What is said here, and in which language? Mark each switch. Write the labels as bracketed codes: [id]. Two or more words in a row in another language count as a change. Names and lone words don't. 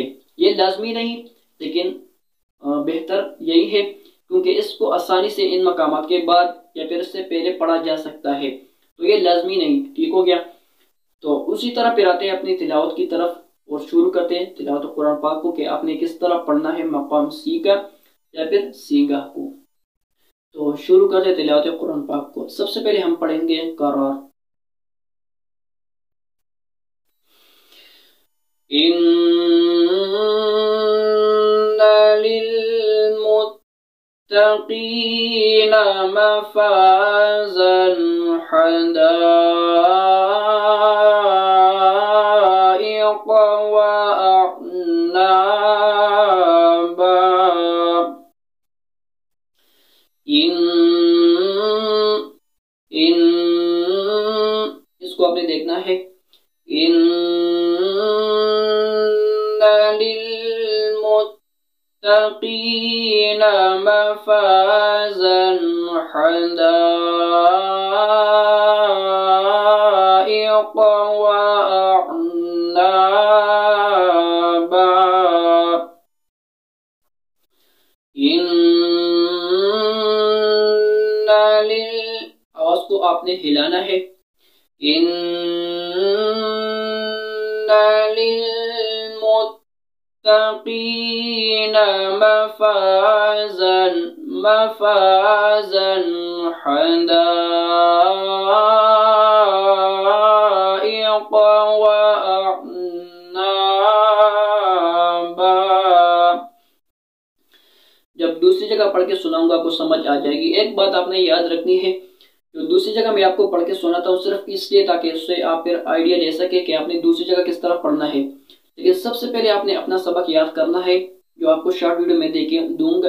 [hi] ये लाजमी नहीं, लेकिन बेहतर यही है, क्योंकि इसको आसानी से इन मकामात के बाद या फिर इससे पहले पढ़ा जा सकता है, तो ये लाजमी नहीं। ठीक हो गया। तो उसी तरह फिर आते हैं अपनी तिलावत की तरफ और शुरू करते हैं तिलावत कुरान पाक को, कि आपने किस तरह पढ़ना है मकाम सीगा या फिर सीगा को। तो शुरू करते हैं तिलावत कुरान पाक को। सबसे पहले हम पढ़ेंगे करार। [ar] للمتقين مفازا حدائق وأعنابا. [hi] इन इसको आपने देखना है। [ar] للمتقين مفازا حدائق وأعنابا. [hi] आवाज को आपने हिलाना है। [ar] للمتقين مفازا حدائق وأعنابا. [hi] जब दूसरी जगह पढ़ के सुनाऊंगा आपको समझ आ जाएगी। एक बात आपने याद रखनी है, जो दूसरी जगह मैं आपको पढ़ के सुनाता हूँ सिर्फ इसलिए ताकि उससे आप फिर आइडिया ले सके कि आपने दूसरी जगह किस तरह पढ़ना है। लेकिन सबसे पहले आपने अपना सबक याद करना है, जो आपको [en] short video [hi] में देके दूंगा।